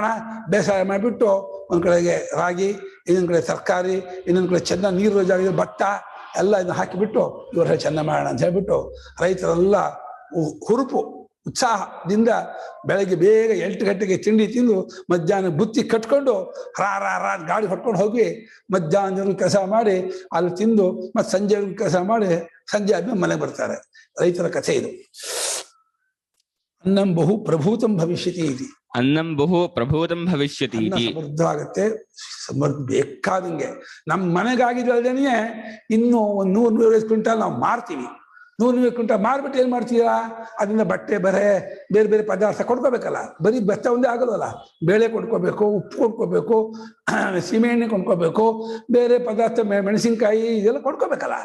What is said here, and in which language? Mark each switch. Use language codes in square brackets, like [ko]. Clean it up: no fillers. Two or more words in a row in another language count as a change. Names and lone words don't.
[kn] ಬೇಸಾಯ ಮಾಡಿಬಿಟ್ಟು ಒಂದ್ ಕಡೆಗೆ ರಾಗಿ, ಇನ್ನೊಂದು ಕಡೆ ತರಕಾರಿ, ಇನ್ನೊಂದು ಕಡೆ ಚೆನ್ನಾಗಿ ನೀರು ಜಾಗ ಭತ್ತ ಎಲ್ಲ ಇದನ್ನ ಹಾಕಿಬಿಟ್ಟು ಇವರ ಚೆನ್ನ ಮಾಡೋಣ ಅಂತ ಹೇಳ್ಬಿಟ್ಟು ರೈತರೆಲ್ಲ ಹುರುಪು ಉತ್ಸಾಹದಿಂದ ಬೆಳಗ್ಗೆ ಬೇಗ 8 ಗಂಟೆಗೆ ತಿಂಡಿ ತಿಂದು ಮಧ್ಯಾಹ್ನ ಬುತ್ತಿ ಕಟ್ಕೊಂಡು ರಾ ಗಾಡಿ ಹೊಟ್ಕೊಂಡು ಹೋಗಿ ಮಧ್ಯಾಹ್ನ ಕೆಲಸ ಮಾಡಿ ಅಲ್ಲಿ ತಿಂದು ಮತ್ತೆ ಸಂಜೆ ಕೆಲಸ ಮಾಡಿ ಸಂಜೆ ಆದ್ಮೇಲೆ ಮನೆಗೆ ಬರ್ತಾರೆ. ರೈತರ ಕಥೆ ಇದು. [sa] ಅನ್ನಂ ಬಹು ಪ್ರಭೂತಂ ಭವಿಷ್ಯತಿ ಇತಿ. ಅನ್ನಂ ಬಹು ಪ್ರಭೂತಂ ಭವಿಷ್ಯತಿ ಇತಿ. [kn] ಸಮೃದ್ಧ ಆಗತ್ತೆ, ಬೇಕಾದಂಗೆ. ನಮ್ಮ ಮನೆಗಾಗಿದ್ದಲ್ದೇನೆ ಇನ್ನೂ 100-150 ಕ್ವಿಂಟಾಲ್ ನಾವು ಮಾರ್ತೀವಿ. 100-150 ಕ್ವಿಂಟಾಲ್ ಮಾರ್ಬಿಟ್ಟು ಏನ್ ಮಾಡ್ತೀರಾ? ಅದರಿಂದ ಬಟ್ಟೆ ಬೇರೆ ಬೇರೆ ಬೇರೆ ಪದಾರ್ಥ ಕೊಂಡ್ಕೋಬೇಕಲ್ಲ. ಬರೀ ಭತ್ತ ಒಂದೇ ಆಗೋದಲ್ಲ, ಬೇಳೆ ಕೊಂಡ್ಕೋಬೇಕು, ಉಪ್ಪು ಕೊಂಡ್ಕೋಬೇಕು, ಸೀಮೆಎಣ್ಣೆ ಕೊಂಡ್ಕೋಬೇಕು, ಬೇರೆ ಪದಾರ್ಥ ಮೆಣಸಿನ್ಕಾಯಿ ಇದೆಲ್ಲ ಕೊಂಡ್ಕೋಬೇಕಲ್ಲ.